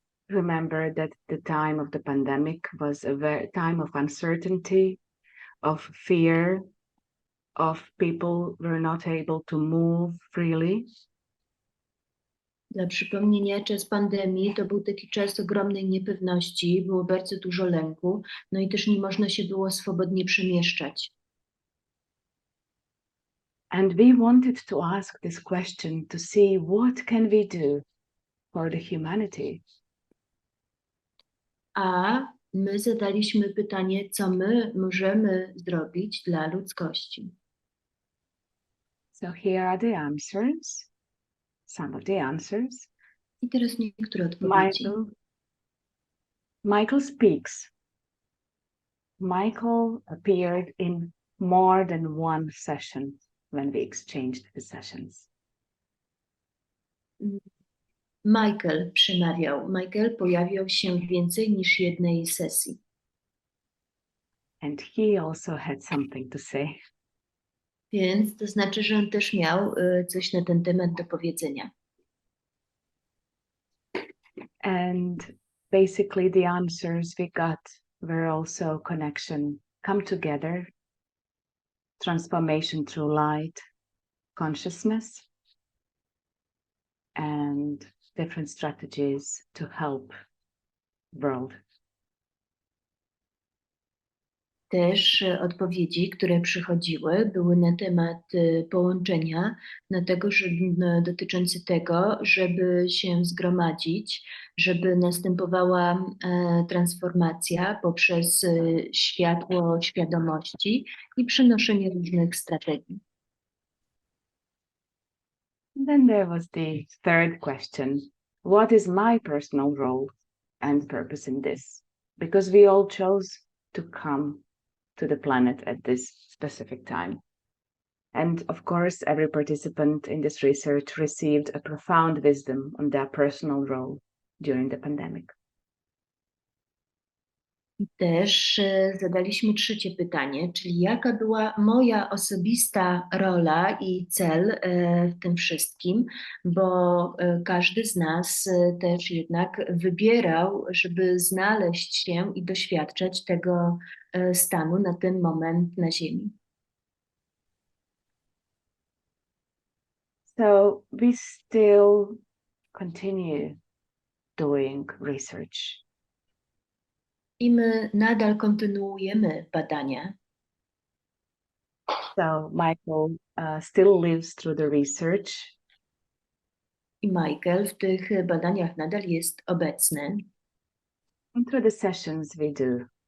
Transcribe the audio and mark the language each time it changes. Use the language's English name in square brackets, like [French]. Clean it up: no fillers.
[English] Remember that the time of the pandemic was a time of uncertainty, of fear, of people were not able to move freely. [Polish] Dla przypomnienia, czas pandemii to był taki czas ogromnej niepewności, było bardzo dużo lęku, no i też nie można się było swobodnie przemieszczać. [English] And we wanted to ask this question to see what can we do for the humanity. [Polish] A my zadaliśmy pytanie, co my możemy zrobić dla ludzkości. [English] So here are the answers, some of the answers. [Polish] I teraz niektóre odpowiedzi. [English] Michael speaks. Michael appeared in more than one session when we exchanged the sessions. [Polish] Michael przemawiał. Michael pojawiał się w więcej niż jednej sesji. [English] And he also had something to say. [Polish] Więc to znaczy, że on też miał coś na ten temat do powiedzenia. [English] And basically the answers we got were also connection, come together, transformation through light, consciousness, and different strategies to help world. [Polish] Też odpowiedzi, które przychodziły, były na temat połączenia, dotyczący tego, żeby się zgromadzić, żeby następowała transformacja poprzez światło świadomości i przenoszenie różnych strategii. [English] Then there was the third question. What is my personal role and purpose in this? Because we all chose to come to the planet at this specific time. And of course, every participant in this research received a profound wisdom on their personal role during the pandemic. [Polish] I też zadaliśmy trzecie pytanie, czyli jaka była moja osobista rola i cel w tym wszystkim, bo każdy z nas też jednak wybierał, żeby znaleźć się i doświadczać tego stanu na ten moment na Ziemi. [English] So we still continue doing research. [Polish] I my nadal kontynuujemy badania. [English] So Michael still lives through the research. [Polish] I Michael w tych badaniach nadal jest obecny. [English] And through the sessions we do.